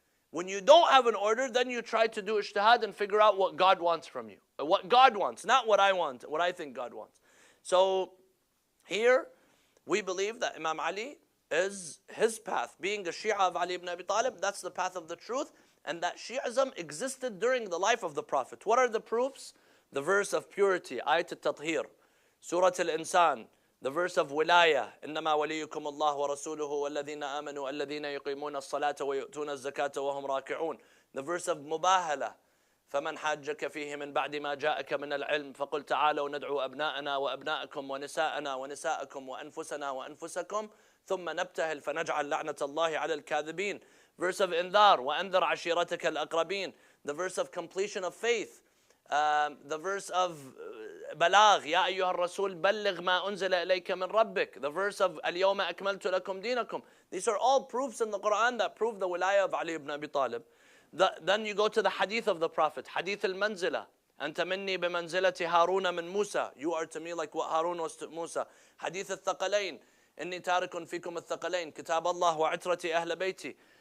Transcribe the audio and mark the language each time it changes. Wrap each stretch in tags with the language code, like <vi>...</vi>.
<en>When you don't have an order, then you try to do ijtihad and figure out what God wants from you. What God wants, not what I want, what I think God wants. So here, we believe that Imam Ali is his path. Being a Shia of Ali ibn Abi Talib, that's the path of the truth. And that Shi'ism existed during the life of the Prophet. What are the proofs? The verse of purity, Ayat al-Tathir, Surah al-Insan, the verse of Wilaya,</en> <ar>إِنَّمَا وَلِيُّكُمُ اللَّهُ وَرَسُولُهُ وَالَّذِينَ آمَنُوا الَّذِينَ يُقِيمُونَ الصَّلَاةَ وَيُؤْتُونَ الزَّكَاةَ وَهُمْ رَاكِعُونَ.</ar> <en>The verse of Mubahala,</en> <ar>فَمَنْ حَاجَّكَ فِيهِ مِنْ بَعْدِ مَا جَاءَكَ مِنَ الْعِلْمِ فَقُلْ تَعَالَوْا نَدْعُوا أَبْنَاءَنَا وَأَبْنَاءَكُمْ وَنِسَاءَنَا وَنِسَاءَكُمْ وَأَنفُسَنَا وَأَنفُسَكُمْ ثُمَّ نَبْتَهِلْ فَنَجْعَلْ لَعْنَةَ اللَّهِ عَلَى الْكَاذِبِينَ.</ar> <en>Verse of Indhar,</en> <ar>وَأَنذِرْ عَشِيرَتَكَ الْأَقْرَبِينَ.</ar> <en>The verse of completion of faith. The verse of Balagh,</en> <ar>يا أيها الرسول بلغ ما أنزل إليك من ربك.</ar> <en>The verse of</en> <ar>اليوم أكملت لكم دينكم.</ar> <en>These are all proofs in the Quran that prove the wilayah of Ali ibn Abi Talib. Then you go to the hadith of the Prophet, hadith al-manzila.</en> <ar>أنت مني بمنزلة هارون من موسى.</ar> <en>You are to me like what Harun was to Musa.</en> <ar>Hadith al-thaqalain. إني تارك فيكم الثقلين. كتاب الله وعترتي أهل بيتي.</ar>